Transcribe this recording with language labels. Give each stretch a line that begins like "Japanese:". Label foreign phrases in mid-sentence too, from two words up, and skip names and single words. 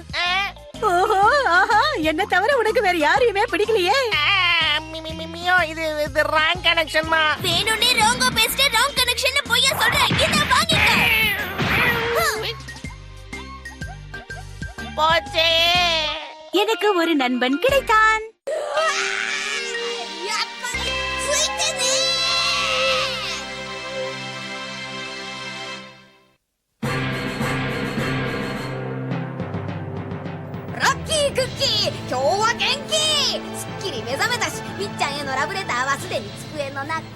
Tamil: ஓஹோ, ஆஹா, என்ன தவிர உனக்கு வேற யாரையுமே பிடிக்கலையே. மியோ, இது
English: wrong connection.
Tamil: வேணும்னே ராங்கா பேசிட்டு
English: wrong connection
Tamil: போய் சொல்றேன். இத வாங்கிக்க. போச்சே. எனக்கு ஒரு நண்பன் கிடைத்தான்.
Japanese: ラッキークッキー、今日は元気。すっきり目覚めたし、みっちゃんへのラブレターはすでに机の中。